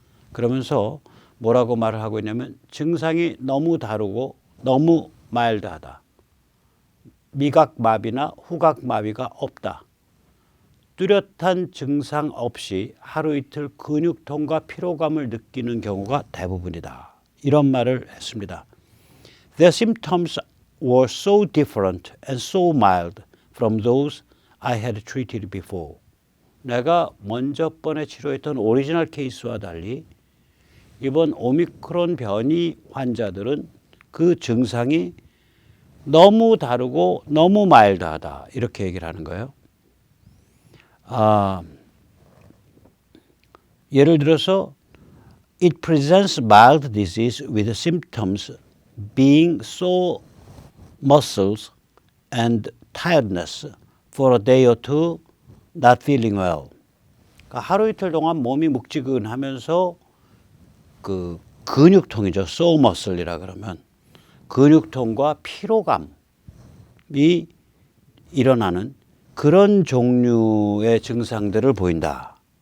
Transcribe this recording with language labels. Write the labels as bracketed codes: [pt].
[ko] 그러면서 뭐라고 말을 하고 있냐면 증상이 너무 다르고 너무 마일드하다. 미각마비나 후각마비가 없다. 뚜렷한 증상 없이 하루 이틀 근육통과 피로감을 느끼는 경우가 대부분이다. 이런 말을 했습니다. [en] Their symptoms were so different and so mild from those I had treated before. [ko] 내가 먼저 번에 치료했던 오리지널 케이스와 달리 이번 오미크론 변이 환자들은 그 증상이 너무 다르고 너무 마일드하다. 이렇게 얘기를 하는 거예요. 예를 들어서 [en] It presents mild disease with symptoms being sore muscles and tiredness for a day or two, not feeling well. [ko] 그러니까 하루 이틀 동안 몸이 묵지근하면서 그 근육통이죠. sore muscle이라 그러면 근육통과 피로감이 일어나는 그런 종류의 증상들을 보인다.